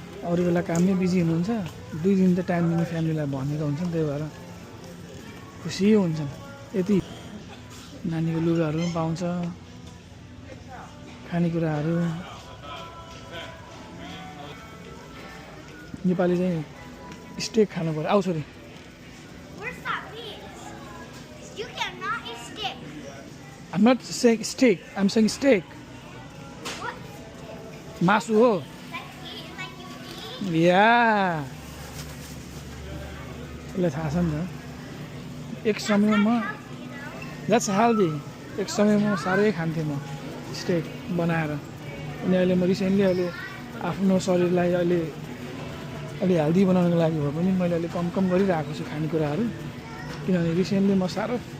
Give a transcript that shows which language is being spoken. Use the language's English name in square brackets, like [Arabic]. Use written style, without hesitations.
[Nepali] अरू बेला काममै बिजी हुनुहुन्छ 2 दिन त टाइम दिनु फ्यामिलीलाई भनेको हुन्छ नि त्यही भएर खुसी हुन्छन् यति नानीको लुगाहरू पनि पाउँछ खानेकुराहरू नेपाली चाहिँ स्टेक खानु पर्यो आउ छोरी [English] Where's that meat? You cannot eat steak. I'm not saying steak I'm saying steak What? [Nepali] मासु हो [English] Like eat like you eat? [Nepali] या उसलाई थाहा छ नि त एक समयमा [English] that's healthy [Nepali] एक समयमा साह्रै खान्थेँ म स्टेक बनाएर अनि अहिले म रिसेन्टली अहिले आफ्नो शरीरलाई अहिले अलि हेल्दी बनाउनको लागि भए पनि मैले अहिले कम कम गरिरहेको छु खानेकुराहरू किनभने रिसेन्टली म साह्रो